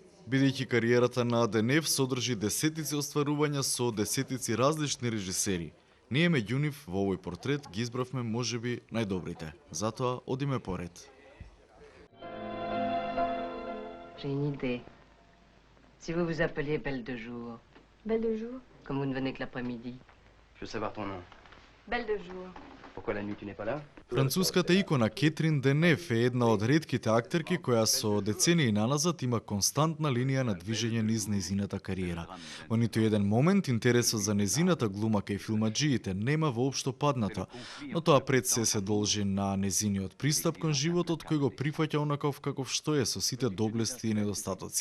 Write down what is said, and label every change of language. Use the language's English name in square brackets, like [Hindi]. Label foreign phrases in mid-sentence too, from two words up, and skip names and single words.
[Macedonian] Бидејќи кариерата на Денев содржи десетици остварувања со десетици различни режисери, ние меѓу нив во овој портрет ги избравме можеби најдобрите. Затоа одиме поред. [French] J'ai une idée. Si vous vous appeliez Belle de Jour. Belle de jour? Comme vous ne venez que l'après-midi. Je veux savoir ton nom. Belle de jour. Pourquoi la nuit tu n'es pas là? [Macedonian] Француската икона Кетрин Денев е една од ретките актерки која со децении наназад има константна линија на движење низ нејзината кариера. Во ниту еден момент интересот за нејзината глума кај филмаџиите нема воопшто паднато, но тоа пред се должи на нејзиниот пристап кон животот кој го прифаќа онаков каков што е со сите доблести и недостатоци.